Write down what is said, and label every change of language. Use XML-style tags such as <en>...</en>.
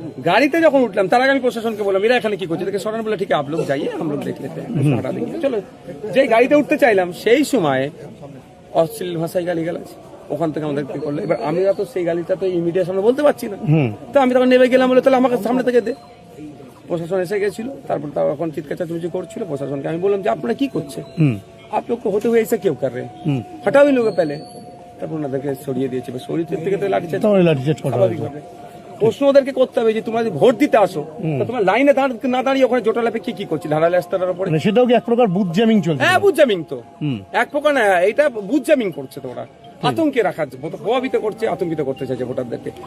<bn>গাড়িতে যখন উঠলাম তার আগে আমি প্রশাসনকে বললাম এরা এখানে কি করছে, দেখে সরান, বলে ঠিক আছে</bn> <hi>आप लोग जाइए, हम लोग देख लेते हैं, हटा देंगे।</hi> <bn>চলো, যে গাড়িতে উঠতে চাইলাম সেই সময় অশ্লীল ভাষায় গালিগালাজ ওখান থেকে আমাদেরকে করলো। এবার আমি তো সেই গালিটা তো ইমিডিয়েট সামনে বলতে পারছি না, তো আমি তখন নেমে গেলাম, বলে তাহলে আমাকে সামনে থেকে দে। প্রশাসন এসে গেছিল, তারপর তাও এখন চিৎকার চেঁচামেচি করছিল। প্রশাসনকে আমি বললাম যে আপনারা কি করছে,</bn> <hi>आप लोग को होते हुए ऐसा क्यों कर रहे हैं, हटाओ इन लोगों पहले।</hi> <bn>তারপর ওনাদেরকে সরিয়ে দিয়েছে, সরিয়ে থেকে তো লাঠিচার্জ স্বাভাবিকভাবে। প্রশ্ন ওদেরকে করতে হবে যে তোমরা যদি ভোট দিতে আসো, তো তোমার লাইনে না দাঁড়িয়ে ওখানে জোটালাপে কি করছিল, ধারালে রাস্তার উপরে। সেটাও কি এক প্রকার বুথ জ্যামিং চলছে? হ্যাঁ, বুথ জ্যামিং তো এক প্রকার না, এটা বুথ জ্যামিং করছে। তোমরা আতঙ্কে রাখার, প্রভাবিত করছে, আতঙ্কিত করতে চাইছে ভোটারদেরকে।</bn>